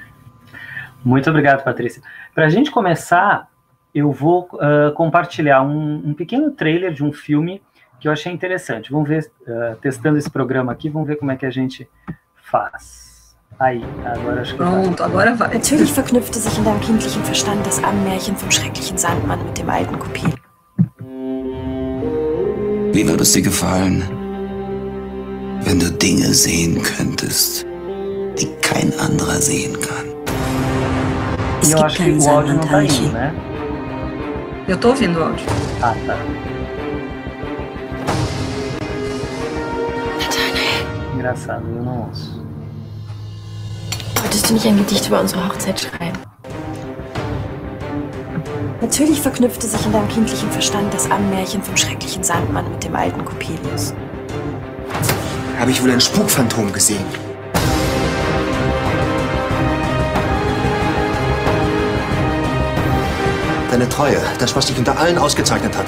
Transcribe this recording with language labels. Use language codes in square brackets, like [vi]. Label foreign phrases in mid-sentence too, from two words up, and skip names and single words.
[pt] Muito obrigado, Patrícia. Para a gente começar, eu vou compartilhar um pequeno trailer de um filme que eu achei interessante. Vamos ver, testando esse programa aqui, vamos ver como é que a gente faz. Aí, agora acho que pronto, agora vai. [de] Natürlich verknüpfte sich in deinem kindlichen Verstand das Ammenmärchen vom schrecklichen Sandmann mit dem alten Kopil. Wie würde es dir gefallen, wenn du Dinge sehen könntest, die kein anderer sehen kann? Es gibt keinen Sandmann-Teilchen, [pt] né? Eu tô ouvindo o áudio. Tá. Engraçado, eu não ouço. [de] Wolltest du nicht ein Gedicht über unsere Hochzeit schreiben? Natürlich verknüpfte sich in deinem kindlichen Verstand das Ammenmärchen vom schrecklichen Sandmann mit dem alten Coppelius. Habe ich wohl ein Spukphantom gesehen? Deine Treue, das, was dich unter allen ausgezeichnet hat.